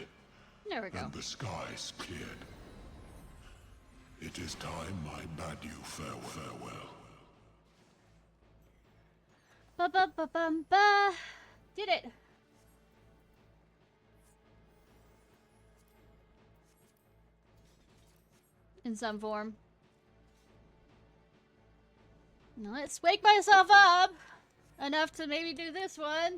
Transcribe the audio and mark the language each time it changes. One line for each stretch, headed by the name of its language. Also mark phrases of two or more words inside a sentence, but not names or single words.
English: There we go. and the skies cleared. It is time I bade you farewell. Ba ba ba bum ba. Did it. In some form. Now let's wake myself up enough to maybe do this one.